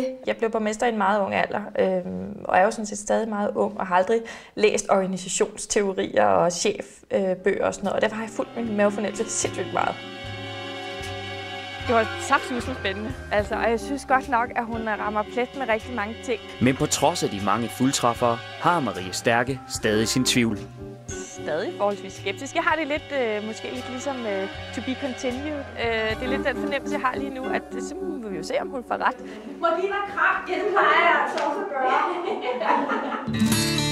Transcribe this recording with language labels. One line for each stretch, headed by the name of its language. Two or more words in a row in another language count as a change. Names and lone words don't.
Danish: Jeg blev borgmester i en meget ung alder, og er jo sådan set stadig meget ung, og har aldrig læst organisationsteorier og chefbøger og sådan noget, og derfor har jeg fulgt min mavefornemmelse sindssygt meget. Det var saftsusende spændende, altså, og jeg synes godt nok, at hun rammer plet med rigtig mange ting. Men på trods af de mange fuldtræffere, har Marie Stærke stadig sin tvivl. Stadig forholdsvis skeptisk. Jeg har det lidt, måske lidt ligesom
English: to be continued.
Danish: Det er lidt den fornemmelse, jeg har lige nu, at så må vi jo se, om hun får ret. Må lige være kram? Ja, det plejer jeg altså også at gøre.